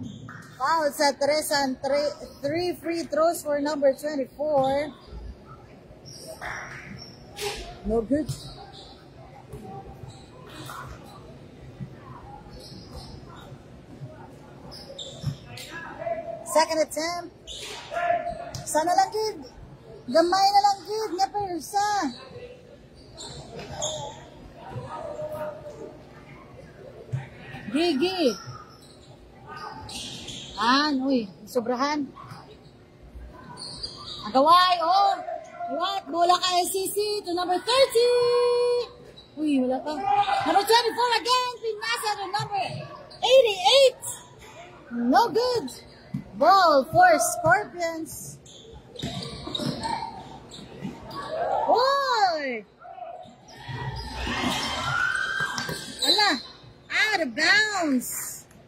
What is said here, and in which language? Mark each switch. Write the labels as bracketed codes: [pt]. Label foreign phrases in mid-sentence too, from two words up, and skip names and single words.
[en] Foul sa Tresan. 3 free throws for number 24. No good. Second attempt. [hil] Sana lang gid. Gamay na lang gid nga persa. Gigi. Uy, sobrahan. Agaway, [en] oh. What? [hil] Bola ka SCC [en] to number 30. [hil] Uy, wala pa. [en] Number 24 again. Pinasa to number 88. No good. Ball for Scorpions. Boy! Ala, out of bounds.